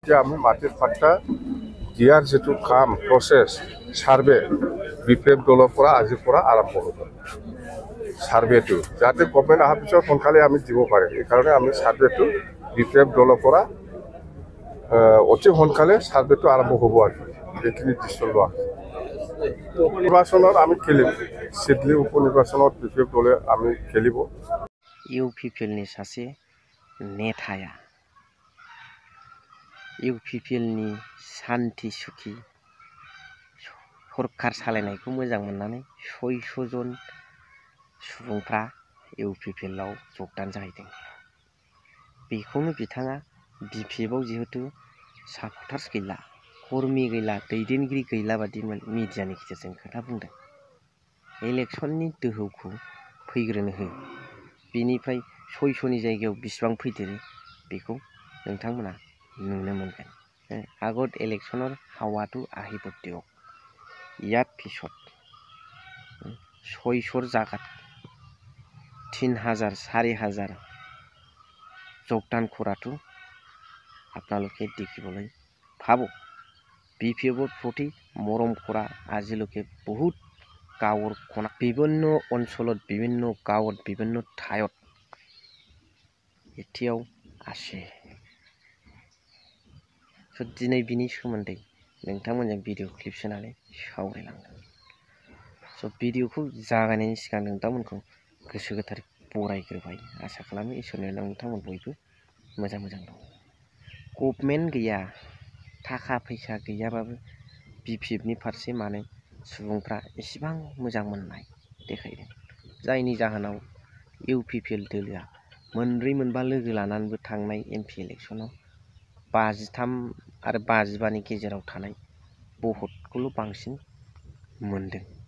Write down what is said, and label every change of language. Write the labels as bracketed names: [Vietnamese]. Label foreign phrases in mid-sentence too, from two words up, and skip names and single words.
[Assamese] যে আমি মাটির পাট্টা দিয়ার যেটো কাম [English] process survey [Assamese] বিপ্লব দলৰ পৰা আজিৰ পৰা আৰম্ভ হ'ব সাৰ্ভেটো যাতে গভৰ্ণমেণ্ট অহাৰ পিছত সোনকালে আমি দিব পাৰে এইকাৰণে আমি সাৰ্ভেটো বিপ্লব দলৰ পৰা অতি সোনকালে সাৰ্ভেটো আৰম্ভ হ'ব আৰু এইখিনি ডিচিশ্যন লোৱা নিৰ্বাচনত আমি খেলিম সিডলি উপনিৰ্বাচনত বিপ্লব দলে আমি খেলিব [Bodo] इउपिपिएलनि सासे नेताया इउपिपिएलनि सान्थि सुखि सरकार सालायनायखौ मोजां मोननानै 600 जन सुबुंफ्रा इउपिपिएलआव जगदान जाहैदों बेखौनो बिथाङा बिपिएफआव जिहेतु सापर्टार्स गैला कर्मी गैला दैदेनगिरि गैला बादि मिडियानि गेजेरजों खोथा बुंदों इलेक्शननि दोहौखौ फैग्रोनो हो बिनिफ्राय 600नि जायगायाव बिसिबां फैदेरो बेखौ नोंथांमोना नुनो मोनगोन [Assamese] আগত ইলেকশনৰ হাৱাটো আহিব দিয়ক ইয়াৰ পিছত 600ৰ জাগাত 3000 4000 যোগদান কৰাটো আপোনালোকে দেখিবলৈ পাব বিপিএফৰ প্ৰতি মৰম কৰা আজিলৈকে বহুত গাঁৱৰ কোণা বিভিন্ন অঞ্চলত বিভিন্ন গাঁৱত বিভিন্ন ঠাইত এতিয়াও আছে [Bodo] दिनै बिनि सोमोन्दै नोंथांमोनजों भिडिअ क्लिप सोनानै सावरायलांगोन भिडिअखौ जागायनायनि सिगां नोंथांमोनखौ गोसो गोथारै बरायग्रोबाय आसा खालामो इसोरनि अननायाव नोंथांमोन बयबो मोजां दं गभर्नमेन्ट गैया थाखा फैसा गैयाबाबो बिपिएफनि फारसे मानो सुबुंफ्रा एसेबां मोजां मोननाय देखायदों जायनि जाहोनाव इउपिपिएल दोलोआ मोनब्रै मोनबा लोगो लानानैबो थांनाय एमपि इलेक्शनाव 53 आरो 55नि गेजेराव थानाय भटखौल' बांसिन मोनदों